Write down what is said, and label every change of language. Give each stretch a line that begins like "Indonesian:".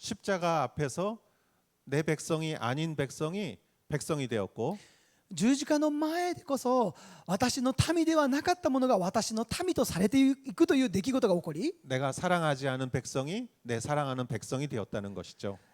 Korean: 십자가 앞에서 내 백성이 아닌 백성이 백성이 되었고
Japanese: 十字架の前でこそ私の民ではなかったものが私の民とされていくという出来事が起こり
Korean: 내가 사랑하지 않은 백성이 내 사랑하는 백성이 되었다는 것이죠.